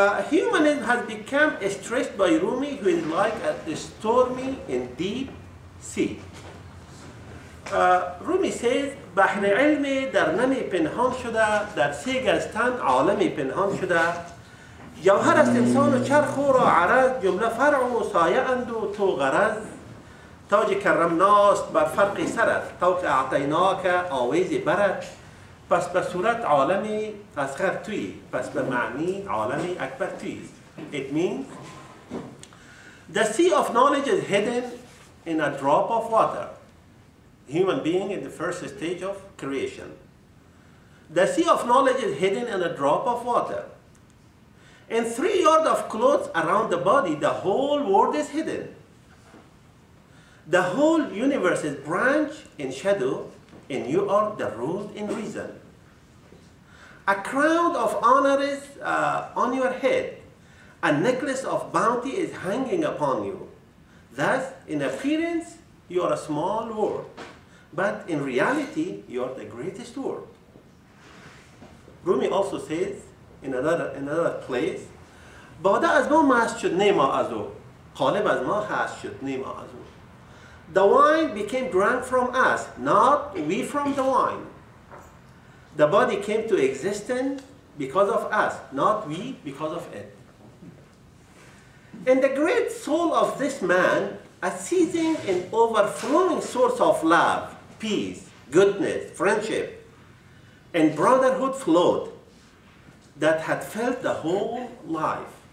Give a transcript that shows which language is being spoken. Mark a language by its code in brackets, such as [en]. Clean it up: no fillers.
[en] Humanism has become stressed by Rumi, who is like a stormy and deep sea. [fa] رومی [en] says [fa] بحر علم در نمی پنهان شده، در سه گزتن عالمی پنهان شده. جوهر است انسان و چرخ و را عرض، جمله فرع و سایه اند و تو غرض. تاج کرمناست بر فرق سرت، تو که اعطیناک آویز برت. پس به صورت عالمی اصغر توی، پس به معنی عالمی اکبر توی. [en] It means the sea of knowledge is hidden in a drop of water. Human being in the first stage of creation. The sea of knowledge is hidden in a drop of water. In 3 yards of clothes around the body, the whole world is hidden. The whole universe is branch in shadow, and you are the root in reason. A crown of honor is on your head. A necklace of bounty is hanging upon you. Thus, in appearance, you are a small world. But in reality, you are the greatest world. Rumi also says in another place, [fa] باده از ما مست شد نیما از او، قالب از ما هست شد نیما از او. [en] The wine became drunk from us, not we from the wine. The body came to existence because of us, not we because of it. In the great soul of this man, a seething and overflowing source of love, peace, goodness, friendship, and brotherhood flowed that had filled the whole life.